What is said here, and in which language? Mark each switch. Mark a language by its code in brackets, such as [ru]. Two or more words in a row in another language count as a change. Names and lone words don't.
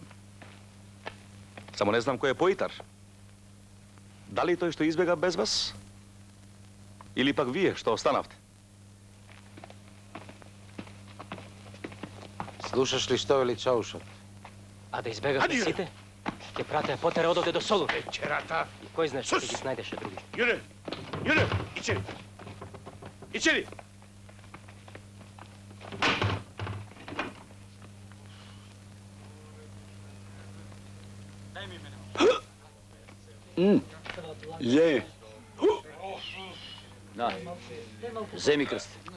[mk] Само не знам ко је поитар. Да ли то што избјега без вас? Или пак вие што останавте? Слушаш ли што вели Чаушат? А да избјегате сите, ќе пратат потери одовде до Солуна. Večerata. И кој знаш што ти снајдеше други? [tr] Yürü. Yürü. İçeri. İçeri. [mk] Je. На, земи крст.